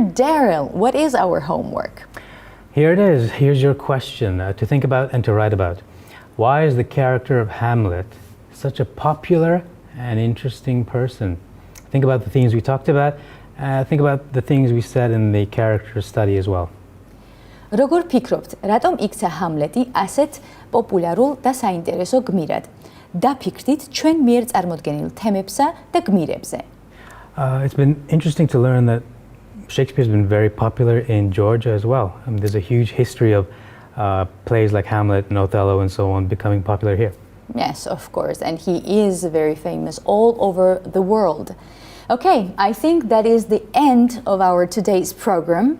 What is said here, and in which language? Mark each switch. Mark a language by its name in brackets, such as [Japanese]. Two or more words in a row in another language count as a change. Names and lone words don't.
[English] Daryl, what is our homework? Here it is. Here's your question to think about and to write about. Why is the character of Hamlet such a popular and interesting person? Think about the things we talked about. Think about the things we said in the character study as well. [Georgian] როგორ ფიქრობთ, რატომ იქცა ჰამლეტი ასეთ პოპულარულ და საინტერესო გმირად? დაფიქრდით ჩვენ მიერ წარმოდგენილ თემებსა და გმირებზე. [English] It's been interesting to learn that Shakespeare's been very popular in Georgia as well. There's a huge history of plays like Hamlet and Othello and so on becoming popular here. Yes, of course, and he is very famous all over the world. Okay, I think that is the end of our today's program.